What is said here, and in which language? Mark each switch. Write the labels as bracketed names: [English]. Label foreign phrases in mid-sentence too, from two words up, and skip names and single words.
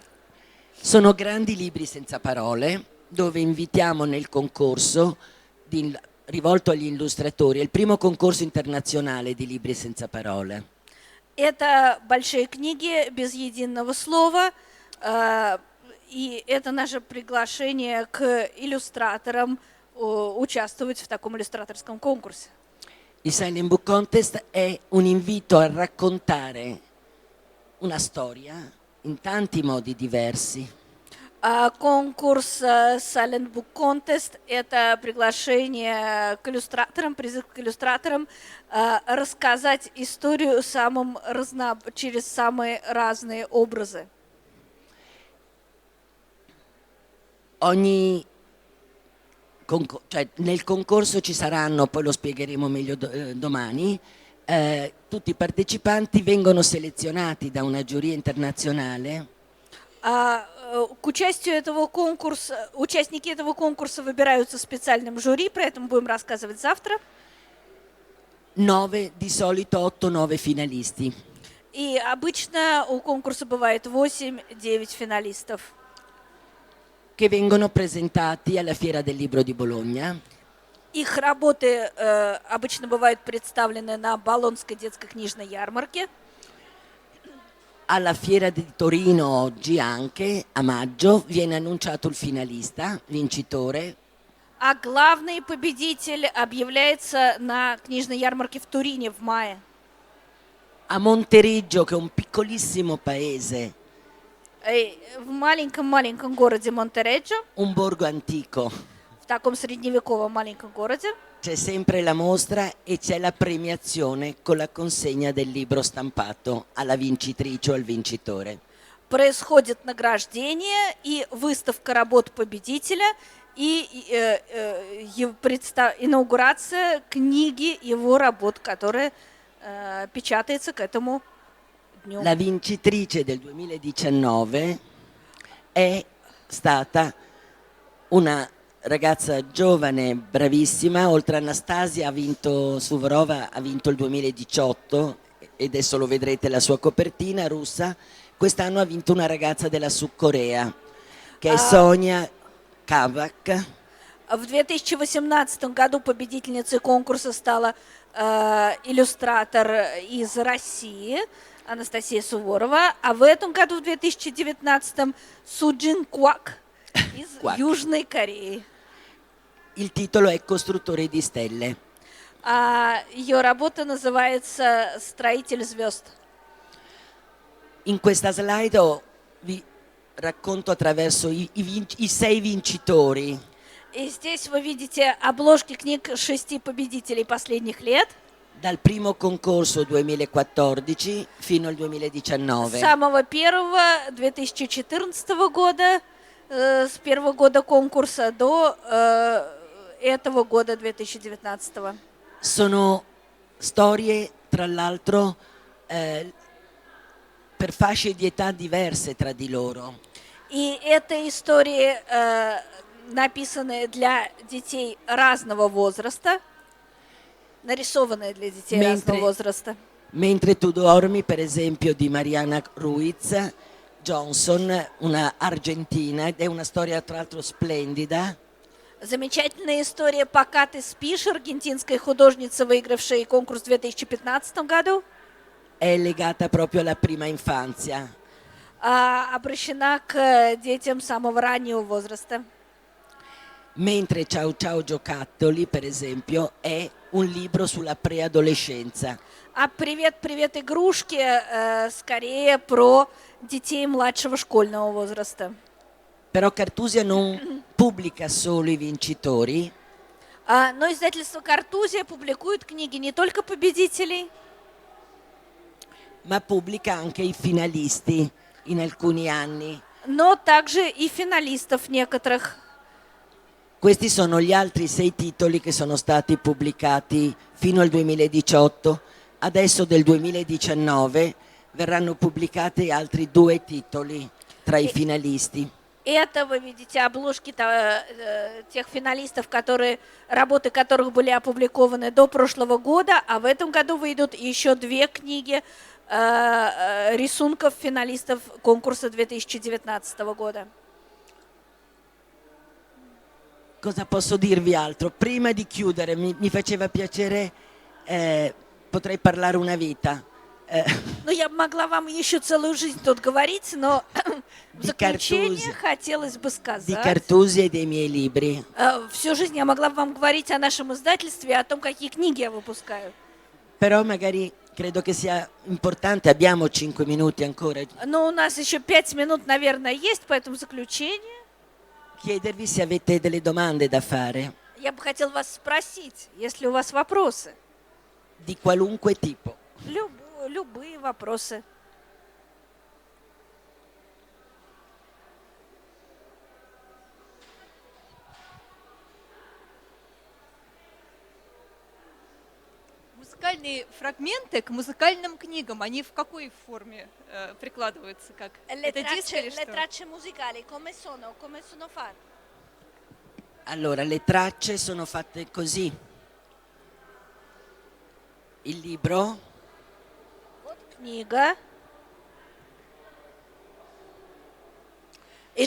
[Italian] Sono grandi libri senza parole, dove invitiamo nel concorso rivolto agli illustratori, è il primo concorso internazionale di libri senza parole. [Russian] Это большие книги без единого слова, и это наше приглашение к иллюстраторам участвовать в таком иллюстраторском конкурсе. [Italian] Il Silent Book Contest è un invito a raccontare una storia in tanti modi diversi. [Russian] Конкурс Silent Book Contest – это приглашение к иллюстраторам, призыв к иллюстраторам рассказать историю через самые разные образы. [Italian] Cioè, nel concorso ci saranno, poi lo spiegheremo meglio domani, tutti i partecipanti vengono selezionati da una giuria internazionale. [Russian] К участию этого конкурса, участники этого конкурса выбираются специальным жюри, про это мы будем рассказывать завтра. [Italian] 9, di solito 8-9 finalisti. [Russian] И обычно у конкурса бывает 8-9 финалистов. [Italian] Che vengono presentati alla Fiera del Libro di Bologna. [Russian] Их работы обычно бывают представлены на Болонской детской книжной ярмарке. [Italian] Alla Fiera di Torino oggi anche, a maggio, viene annunciato il finalista, vincitore. [Russian] А главный победитель объявляется на книжной ярмарке в Турине в мае. [Italian] A Monteriggiò, che è un piccolissimo paese, [Russian] В маленьком-маленьком городе Монтереджо, [Italian] un borgo antico, [Russian] в таком средневековом маленьком городе, [Italian] c'è sempre la mostra e c'è la premiazione con la consegna del libro stampato alla vincitrice o al vincitore. [Russian] происходит награждение и выставка работ победителя и инаугурация книги его работ, которая печатается к этому дню. [Italian] La vincitrice del 2019 è stata una ragazza giovane, bravissima, oltre a Anastasia Suvorova ha vinto il 2018 e adesso lo vedrete la sua copertina russa. Quest'anno ha vinto una ragazza della Sud Corea che è Sonia Kavak. [Russian] В 2018 году победительницей конкурса стала иллюстратор из России Анастасия Суворова, а в этом году, в 2019, Суджин Квак из Южной Кореи. [Italian] Il titolo è Costruttore di stelle. [Russian] Ее работа называется «Строитель звезд». [Italian] In questa slide vi racconto attraverso i 6 vincitori. [Russian] И здесь вы видите обложки книг 6 победителей последних лет. [Italian] Dal primo concorso 2014 fino al 2019. [Russian] С самого первого 2014 года, с первого года конкурса до этого года 2019. [Italian] Sono storie, tra l'altro, per fasce di età diverse tra di loro. [Russian] И это истории, написанные для детей разного возраста, нарисованные для детей разного возраста. [Italian] Mentre tu dormi, per esempio, di Mariana Ruiz Johnson, una argentina, ed è una storia tra l'altro splendida. [Russian] Замечательная история «Пока ты спишь», аргентинская художница, выигравшая конкурс в 2015 году. [Italian] È legata proprio alla prima infanzia. [Russian] Обращена к детям самого раннего возраста. [Italian] Mentre Ciao Ciao Giocattoli, per esempio, è un libro sulla preadolescenza. [Russian] А «Привет, привет, игрушки» скорее про детей младшего школьного возраста. [Italian] Però Cartusia non pubblica solo i vincitori. [Russian] Но издательство «Картузия» публикует книги не только победителей, [Italian] ma pubblica anche i finalisti in alcuni anni. [Russian] но также и финалистов некоторых. [Italian] Questi sono gli altri 6 titoli che sono stati pubblicati fino al 2018. Adesso del 2019 verranno pubblicati altri 2 titoli tra i finalisti. [Russian] Это, вы видите, обложки тех финалистов, работы которых были опубликованы до прошлого года, а в этом году выйдут еще 2 книги рисунков финалистов конкурса 2019 года. [Italian] Cosa posso dirvi altro? Prima di chiudere, mi faceva piacere, potrei parlare una vita. [Russian] Ну, я могла вам еще целую жизнь тут говорить, но в заключение хотелось бы сказать... [Italian] Di Cartusia e dei miei libri. [Russian] Всю жизнь я могла бы вам говорить о нашем издательстве, о том, какие книги я выпускаю. [Italian] Però magari credo che sia importante, abbiamo 5 minuti ancora, [Russian] Но у нас еще 5 минут, наверное, есть, поэтому в заключение [Italian] chiedervi se avete delle domande da fare, [Russian] я бы хотел вас спросить, есть ли у вас вопросы? [Italian] di qualunque tipo. [Russian] Любые вопросы. Музыкальные фрагменты к музыкальным книгам, они в какой форме прикладываются? Как? Это диск или что? [Italian] tracce musicali come sono fatte? Allora, le tracce sono fatte così. Il libro [Russian] Вот книга. И